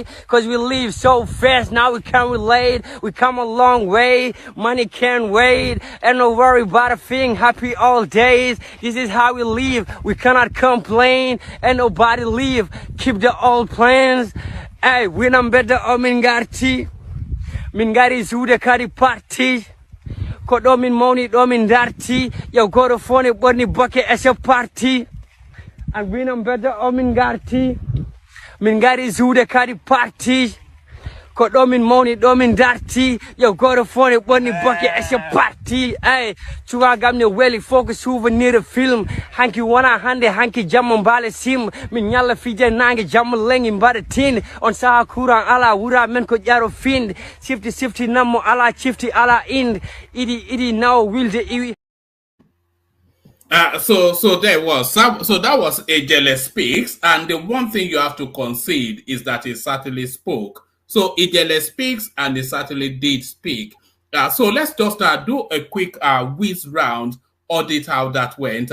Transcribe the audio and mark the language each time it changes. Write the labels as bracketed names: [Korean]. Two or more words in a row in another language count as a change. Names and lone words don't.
[English] Cause we live so fast, now we can't relate. We come a long way, money can't wait. And no worry about a thing, happy all days. This is how we live, we cannot complain. And nobody leave, keep the old plans. Hey, when I'm better, [Fula] Mingarti. Mingari Zuda Kari Party. Ko ɗo min mawni ɗo min darti yow goto fof ne ɓorni bokke e so parti an winom beddo o min garti min gari zuude kadi parti ko ɗo min mawni ɗo min darti yow goto fof ne ɓorni bokke e so parti ey cuwagam ne weeli fof ko [French] souvenir film [Fula] hanki wona hande hanki jamma mbaale sim min ñalla fije nangue jamma lengi mbaɗa tinde on saha courant ala wura men ko ƴaro finde sifti nammo ala cifti ala inde idi nawo wilde iwi. [English] So there was so that was Ijele speaks, and the one thing you have to concede is that he certainly spoke. So Ijele speaks, and he certainly did speak. So let's just do a quick whiz round, audit how that went.